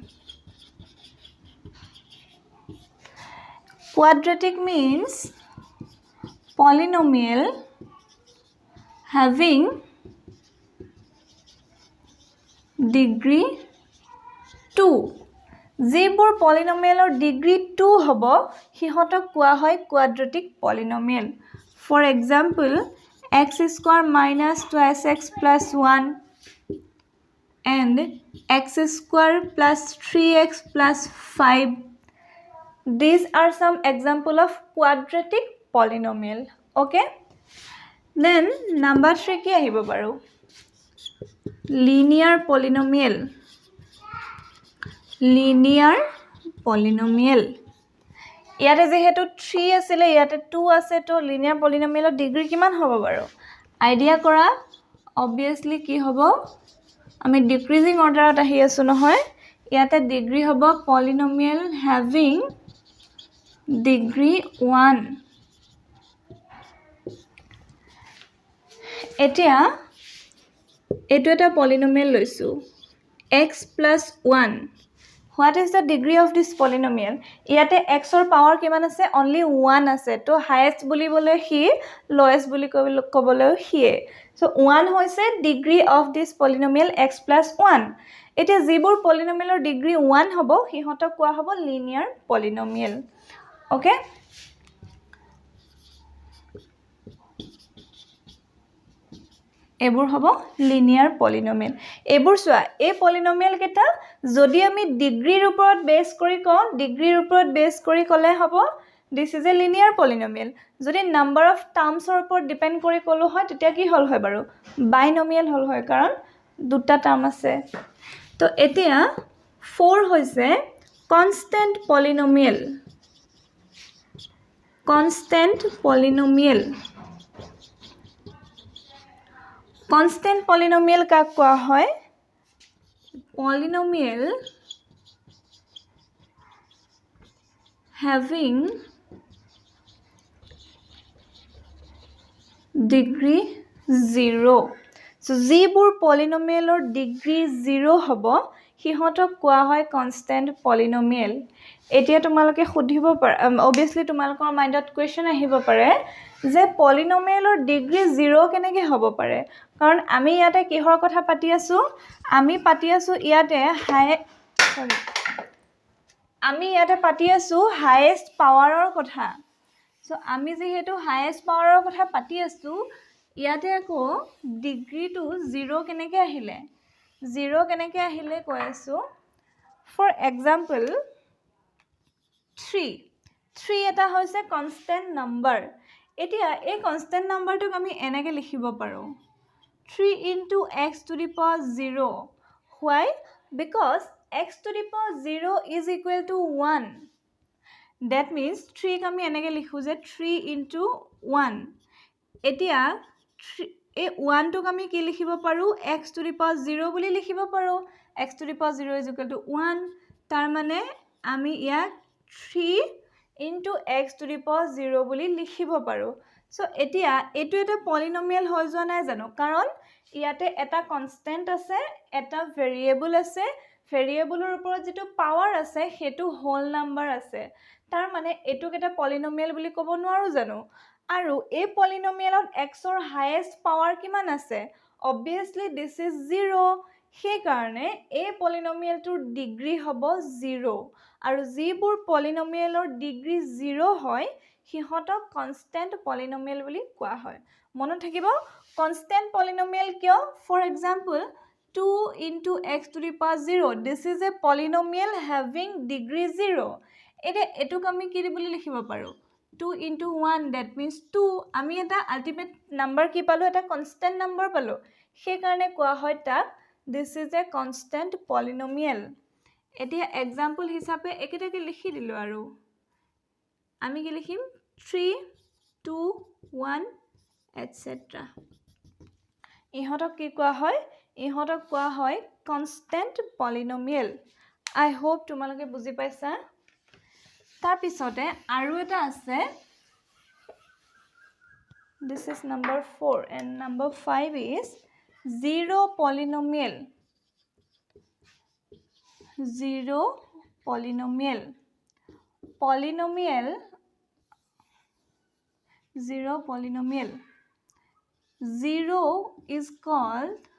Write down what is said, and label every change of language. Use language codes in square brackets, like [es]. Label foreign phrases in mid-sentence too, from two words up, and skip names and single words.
[en] Quadratic means polynomial having degree 2. [as] যিবোৰ [en] polynomial degree 2 [as] হ'ব, সিহঁতক কোৱা হয় [en] quadratic polynomial. For example, x square minus 2x plus 1 and x square plus 3x plus 5. These are some example of quadratic polynomial. Okay? Then number 3 [as] কি আহিব বাৰু? [en] Linear polynomial. Linear polynomial. [as] ইয়াতে যেহেতু 3 আছিলে, ইয়াতে 2 আছে, তো [en] linear polynomial [as] ডিগ্ৰী কিমান হ'ব বাৰু? আইডিয়া কৰা, obviously কি হ'ব? আমি [en] decreasing order [as] আহি আছো নহয়, ইয়াতে ডিগ্ৰী হ'ব [en] polynomial having degree 1. [as] এতিয়া এইটো এটা polynomial লৈছো, [en] x plus 1. What is the degree of this polynomial? [as] ইয়াতে x or power কিমান আছে? Only 1 আছে, তো highest বুলিবলৈ হি, lowest বুলি ক'বলৈ হিয়ে. [en] So 1 হৈছে degree of this polynomial x plus 1. [as] এতিয়া যিবোৰ [en] polynomial degree 1 [as] হ'ব, সিহঁতক কোৱা হ'ব [en] linear polynomial. [as] Okay? এবোৰ হ'ব [en] linear polynomial. [as] এবোৰ চোৱা, এই polynomial কেইটা যদি আমি ডিগ্ৰীৰ ওপৰত বেছ কৰি কওঁ, ডিগ্ৰীৰ ওপৰত বেছ কৰি ক'লে হ'ব [en] this is a linear polynomial. [as] যদি [en] number of terms [as] ৰ ওপৰত ডিপেন্ড কৰি ক'লো হয়, তেতিয়া কি হ'ল হয় বাৰু? binomial হ'ল হয়, কাৰণ দুটা টাৰ্ম আছে. তো এতিয়া 4 হৈছে [en] constant polynomial. Constant polynomial. Constant polynomial [as] কাক কোৱা হয়? [en] Polynomial having degree 0. [as] So যিবোৰ [en] polynomial degree 0 [as] হ'ব, সিহঁতক কোৱা হয় [en] constant polynomial. [as] এতিয়া তোমালোকে সুধিব পাৰা, obviously তোমালোকৰ মাইণ্ডত কোৱেশ্চন আহিব পাৰে যে [en] polynomial degree 0 [as] কেনেকৈ হ'ব পাৰে? কাৰণ আমি ইয়াতে কিহৰ কথা পাতি আছো? আমি পাতি আছো ইয়াতে [en] highest power [as] ৰ কথা. So আমি যেহেতু [en] highest power [as] ৰ কথা পাতি আছো, ইয়াতে আকৌ [en] degree to [as] 0 কেনেকৈ আহিলে? 0 কেনেকৈ আহিলে কৈ আছো. [en] For example, 3. [as] 3 এটা হৈছে [en] constant number. [as] এতিয়া এই [en] constant number [as] টোক আমি এনেকৈ লিখিব পাৰো, [en] 3 into x to the power 0. Why? Because x to the power 0 is equal to 1. That means 3 [as] ক আমি এনেকৈ লিখো যে [en] 3 into 1. [as] এতিয়া এই 1 টোক আমি কি লিখিব পাৰো? [en] x to the power 0 [as] বুলি লিখিব পাৰো. [en] x to the power 0 is equal to 1. [as] তাৰ মানে আমি ইয়াক [en] 3 into x to the power 0 [as] বুলি লিখিব পাৰো. So এতিয়া এইটো এটা polynomial হৈ যোৱা নাই জানো? কাৰণ ইয়াতে এটা constant আছে, এটা variable আছে, variableৰ ওপৰত যেটো power আছে হেতু [en] whole number [as] আছে. তাৰ মানে এটোক এটা polynomial বুলি ক'ব নোৱাৰো জানো? আৰু এই polynomialত x ৰ [en] highest power [as] কিমান আছে? [en] Obviously this is 0. [as] সেই কাৰণে এই polynomialটোৰ ডিগ্ৰী হ'ব 0. আৰু যিবোৰ polynomialৰ ডিগ্ৰী 0 হয়, সিহঁতক [en] constant polynomial [as] বুলি কোৱা হয় মনত থাকিব [en] constant polynomial [as] কিয় [en] for example 2 into x to the power 0 this is a polynomial having degree 0 [as] এতিয়া এটুক আমি কি বুলি লিখিব পাৰো [en] 2 into 1 that means 2 [as] আমি এটা [en] ultimate number [as] কি পালো এটা [en] constant number [as] পালো সেই কাৰণে কোৱা হয় তাক [en] this is a constant polynomial [as] এতিয়া এক্সাম্পল হিচাপে একেটাকে লিখি দিলো আৰু আমি কি লিখিম 3 2 1 etc ইহঁতক কি কোৱা হয় ইহঁতক কোৱা হয় [en] constant polynomial I hope [as] তোমালোকে বুজি পাইছা তাৰ পিছতে আৰু এটা আছে [en] this is number 4 and number 5 is zero polynomial zero polynomial zero is called